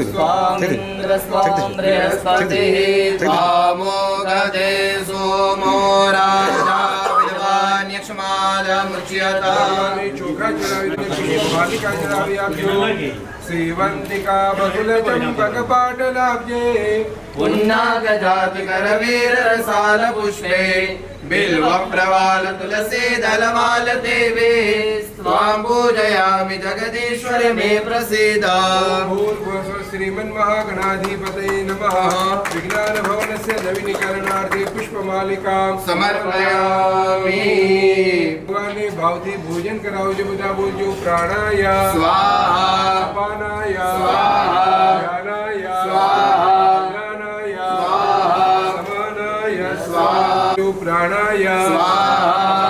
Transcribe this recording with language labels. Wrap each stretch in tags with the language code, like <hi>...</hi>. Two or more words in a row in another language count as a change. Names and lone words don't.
<gu>ભગવાનને ચોખા ચડાવી પુષ્પમાલિકા ચડાવી આપજો.</gu> <sa>સેવંતિકા બહુલ ચંપક પાટલ આપજે. पुन्नागजाति करवीर रसाल पुष्पे बिल्व प्रवाल तुलसी दलमाल देवे स्वां पूजयामि जगदीश्वर मे प्रसीद. भूर्भुवस्व श्रीमन्महागणाधिपतये नमः. विज्ञान भवनस्य नवीनीकरणार्थे पुष्पमालिकां समर्पयामि.</sa> <gu>ભગવાનને ભાવથી ભોજન કરાવજો. બધા બોલજો. પ્રાણાય</gu> <sa>स्वाहा અપાનાય સ્વાહા. જ્ઞાનાય સ્વાહા. જ્ઞાનાય સ્વાહા. સમાનાય સ્વાહા. પ્રાણાય સ્વાહા.</sa>